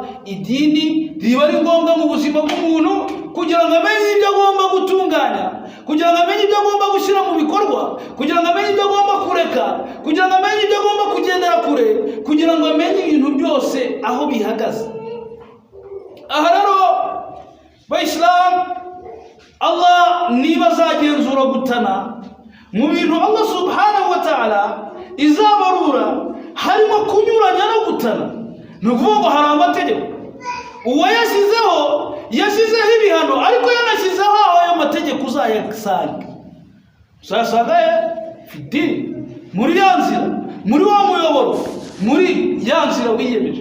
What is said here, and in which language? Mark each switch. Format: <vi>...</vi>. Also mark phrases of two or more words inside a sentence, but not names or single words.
<rw>Idini riba ari ngombwa mu buzima bw'umuntu kugira ngo amenye ibyo agomba gutunganya, kugira ngo amenye ibyo agomba gushyira mu bikorwa, kugira ngo amenye ibyo agomba kureka, kugira ngo amenye ibyo agomba kugendera kure, kugira ngo amenye ibintu byose aho bihagaze. Aha rero bayisilamu, Allah niba azagenzura gutana mu bintu</rw> <ar>الله سبحانه وتعالى</ar> <rw>izabarura harimo kunyuranya no gutana. Ni ukuvuga ngo hari amategeko yashyizeho ibihano, ariko yanashyizeho ayo mategeko uzayasanga fidini muri ya nzira, muri wa muyoboro, muri ya nzira wiyemeje.</rw>